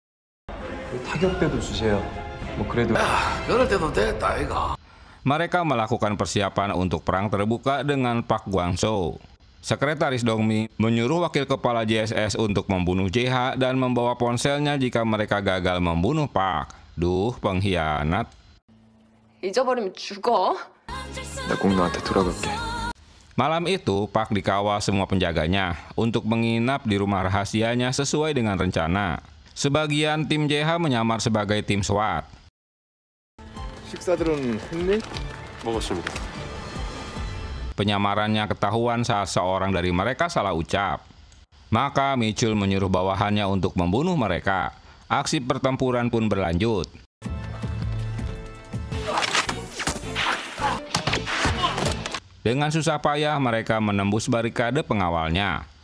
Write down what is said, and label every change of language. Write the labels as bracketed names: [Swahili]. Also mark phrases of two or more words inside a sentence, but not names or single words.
[Indonesian] Mereka melakukan persiapan untuk perang terbuka dengan Park Gwang-soo. Sekretaris Dongmi menyuruh wakil kepala JSS untuk membunuh JH dan membawa ponselnya jika mereka gagal membunuh Park. Duh, pengkhianat. [Korean] 잊어버리면 죽어. 나 꼭 너한테 돌아갈게. [Indonesian] Malam itu, Park dikawal semua penjaganya untuk menginap di rumah rahasianya sesuai dengan rencana. Sebagian tim JH menyamar sebagai tim SWAT. [Korean] 식사들은 했니? 먹었습니다. [Indonesian] Penyamarannya ketahuan saat seorang dari mereka salah ucap. Maka Michul menyuruh bawahannya untuk membunuh mereka. Aksi pertempuran pun berlanjut. Dengan susah payah mereka menembus barikade pengawalnya.